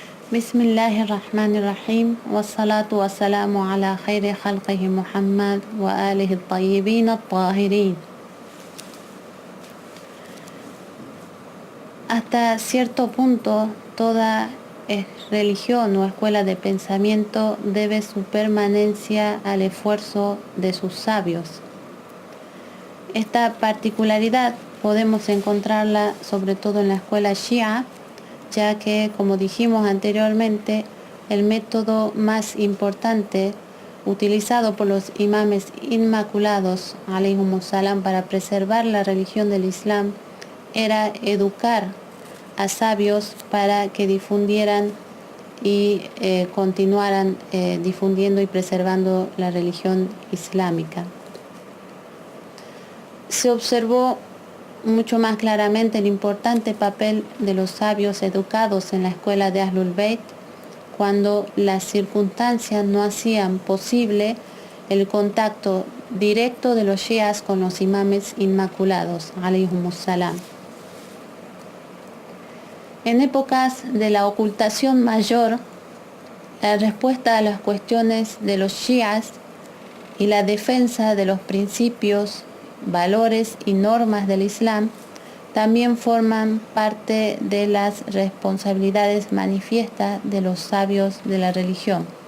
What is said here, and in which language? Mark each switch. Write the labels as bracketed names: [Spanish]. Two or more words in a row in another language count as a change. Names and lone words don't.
[Arabic] بسم الله الرحمن الرحيم والصلاة والسلام على خير خلقه محمد وآله الطيبين الطاهرين. [Spanish] Hasta cierto punto, toda religión o escuela de pensamiento debe su permanencia al esfuerzo de sus sabios. Esta particularidad podemos encontrarla sobre todo en la escuela Shia, ya que, como dijimos anteriormente, el método más importante utilizado por los imames inmaculados, [Arabic] عليهم السلام, [Spanish] para preservar la religión del Islam era educar a sabios para que difundieran y continuaran difundiendo y preservando la religión islámica. Se observó mucho más claramente el importante papel de los sabios educados en la escuela de Ahlul Bayt cuando las circunstancias no hacían posible el contacto directo de los shias con los imames inmaculados, [Arabic] عليهم السلام. [Spanish] En épocas de la ocultación mayor, la respuesta a las cuestiones de los shias y la defensa de los principios, valores y normas del Islam también forman parte de las responsabilidades manifiestas de los sabios de la religión.